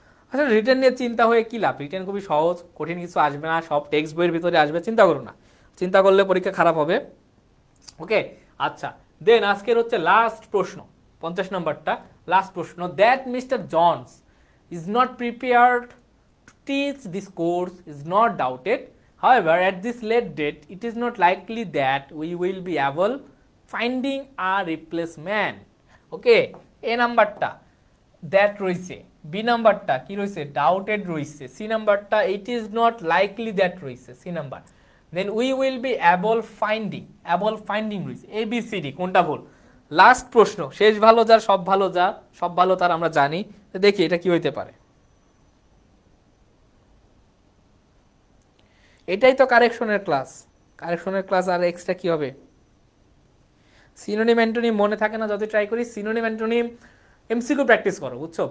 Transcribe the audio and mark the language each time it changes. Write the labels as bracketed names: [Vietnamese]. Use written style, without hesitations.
[Bangla] আচ্ছা, রিটেন নিয়ে চিন্তা হয়ে কি লাভ? রিটেন খুবই সহজ, কঠিন কিছু আসবে না, সব টেক্সট বইয়ের ভিতরে আসবে, চিন্তা করো না। চিন্তা করলে পরীক্ষা খারাপ হবে। ওকে, আচ্ছা, দেন আজকের হচ্ছে লাস্ট প্রশ্ন, 50 নম্বরটা লাস্ট প্রশ্ন। [English] That mister Jones is not prepared to teach this course is not doubted, However, at this late date, it is not likely that we will be able finding a replacement. Okay, A [Bangla] নাম্বারটা [English] that রইছে, B [Bangla] নাম্বারটা কি রইছে [English] doubted [Bangla] রইছে, [English] C [Bangla] নাম্বারটা [English] it is not likely that [Bangla] রইছে, [English] C [Bangla] number, [English] then we will be able finding [Bangla] রইছে, [English] A B C D [Bangla] কোনটা ভুল? লাস্ট প্রশ্ন, শেষ ভালো যার সব ভালো যার, সব ভালো তার আমরা জানি, দেখি এটা কি হইতে পারে। এটাই তো কারেকশনের ক্লাস, আর এক্সট্রা কি হবে? সিনোনিম অ্যান্টোনিম মনে থাকে না, যত ট্রাই করি সিনোনিম অ্যান্টোনিম এমসিকিউ প্র্যাকটিস করো, বুঝছো?